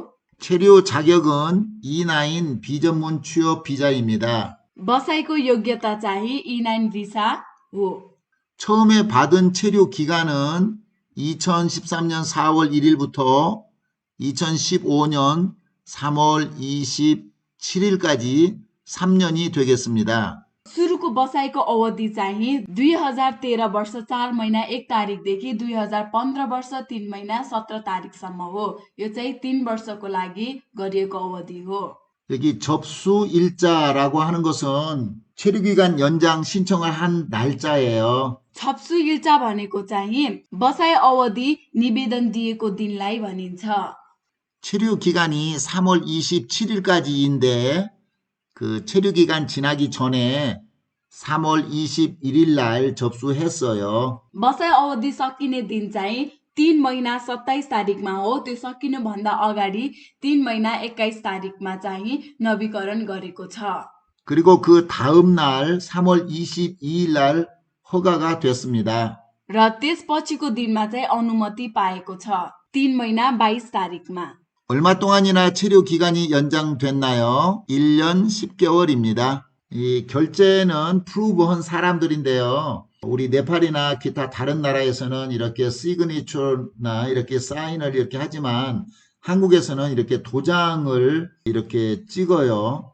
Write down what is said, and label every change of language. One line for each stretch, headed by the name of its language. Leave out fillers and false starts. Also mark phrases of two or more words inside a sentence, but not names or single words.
Korean: 체류 자격은 E9 비전문 취업 비자입니다.
Nepali: बसाइको योग्यता चाहिँ E9 भिसा हो।
Korean: 처음에 받은 체류 기간은 2013년 4월 1일부터 2015년 3월 27일까지 3년이 되겠습니다.
Nepali: सुरुको बसाइको अवधि चाहिँ 2013 वर्ष 4 महिना 1 तारिकदेखि 2015 वर्ष 3 महिना 17 तारिकसम्म हो। यो चाहिँ 3 वर्षको लागि गरिएको अवधि हो।
Korean: 여기 접수 일자라고 하는 것은 체류기간 연장 신청을 한 날짜예요. 접수 일자
Nepali: भनेको चाहिँ बसाइ अवधि निवेदन दिएको दिनलाई भनिन्छ।
Korean: 체류기간이 3월 27일까지인데 그 체류기간 지나기 전에 3월 21일 날 접수했어요.
Nepali: बसाइ अवधि सकिने दिन चाहिँ 3 महिना 27 तारिकमा हो। त्यो सकिनु भन्दा अगाडि 3 महिना 21 तारिकमा चाहिँ नवीकरण गरेको छ।
Korean: 그리고 그 다음 날 3월 22일 날 허가가 됐습니다.
Nepali: र त्यसपछिको दिनमा चाहिँ अनुमति पाएको छ। 3 महिना 22 तारिकमा।
Korean: 얼마 동안이나 체류 기간이 연장됐나요? 1년 10개월입니다. 이 결제는 프루브한 사람들인데요. 우리 네팔이나 기타 다른 나라에서는 이렇게 시그니처나 이렇게 사인을 이렇게 하지만 한국에서는 이렇게 도장을 이렇게 찍어요.